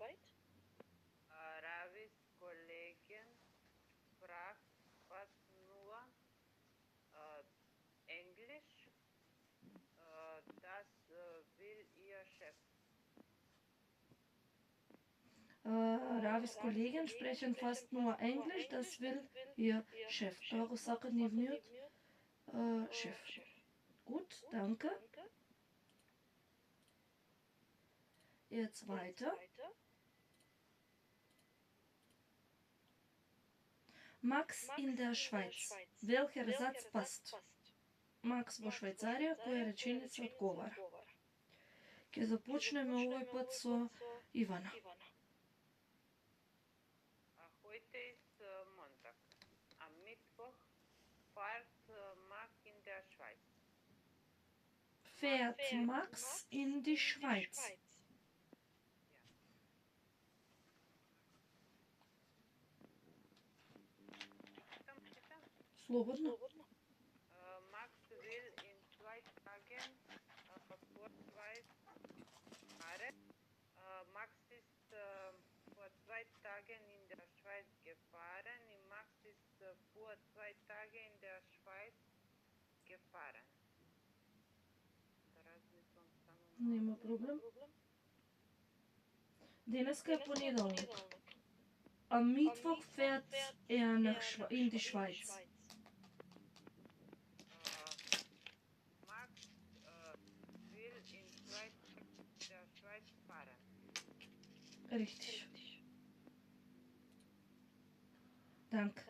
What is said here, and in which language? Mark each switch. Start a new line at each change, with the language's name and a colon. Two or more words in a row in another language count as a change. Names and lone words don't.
German: Ravis Kollegen sprach fast nur Englisch. Das will ihr Chef. Ravis Kollegen sprechen fast nur Englisch, das will ihr Chef.
Macedonian: Тоа сака нивниот шеф.
German: Gut, danke. Jetzt weiter. Max in der Schweiz. Welcher Satz passt?
Macedonian: Макс во Швајцарија, која реченица одговара? Ќе започнеме овој пат со Ивана.
German: Heute ist Montag. Am Mittwoch fährt Max in der Schweiz. Fährt Max in die Schweiz.
Macedonian: Слободно.
German: Max will in 2 Tagen Vorschweiz fahren. Max ist vor 2 Tagen in der Schweiz gefahren. Max ist vor 2 Tagen in der Schweiz gefahren.
Macedonian: Нема проблем. Денеска е понеделник.
German: Am Mittwoch fährt er in die Schweiz. Max will in 2 Tagen in der Schweiz fahren. Richtig. Danke.